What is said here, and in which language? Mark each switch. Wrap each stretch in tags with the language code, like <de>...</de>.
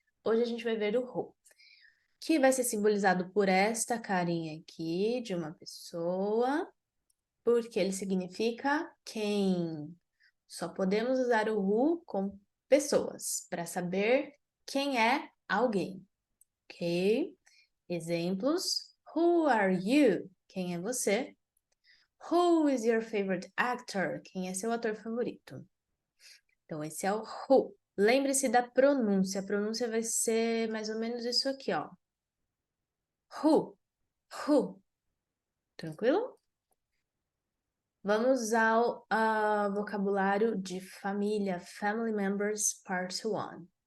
<pt>Hoje a gente vai ver o who, que vai ser simbolizado por esta carinha aqui de uma pessoa, porque ele significa quem. Só podemos usar o who com pessoas para saber quem é alguém, ok? Exemplos:</pt> <en>Who are you?</en> <pt>Quem é você?</pt> <en>Who is your favorite actor?</en> <pt>Quem é seu ator favorito? Então, esse é o who. Lembre-se da pronúncia. A pronúncia vai ser mais ou menos isso aqui, ó.</pt> <en>Who, who.</en> <pt>Tranquilo? Vamos ao vocabulário de família,</pt> <en>family members, part 1.</en>